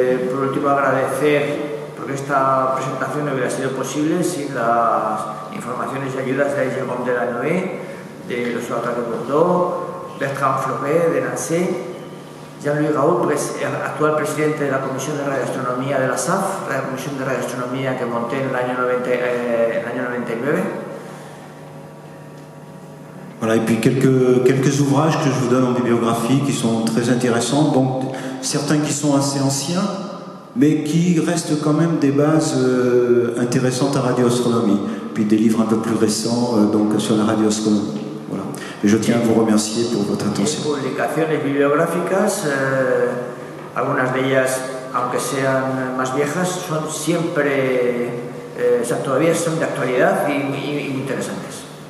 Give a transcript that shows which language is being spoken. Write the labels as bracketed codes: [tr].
[es] Por último, agradecer porque esta presentación no hubiera sido posible sin las informaciones y ayudas de Jérôme Delanoë, de l'Observatoire de Bordeaux, Bertrand Floret de Nancy, Jean-Louis Raoult, actual presidente de la Comisión de Radioastronomía de la SAF, la Comisión de Radioastronomía que monté en el año 99. [fr] Voilà, et puis quelques ouvrages que je vous donne en bibliographie qui sont très intéressants, donc certains qui sont assez anciens, mais qui restent quand même des bases intéressantes à radioastronomie, puis des livres un peu plus récents donc sur la radioastronomie. Voilà. Et je tiens à vous remercier pour votre attention. [es] Publicaciones bibliográficas, algunas de ellas, aunque sean más viejas, son siempre, todavía son de actualidad y muy interesantes.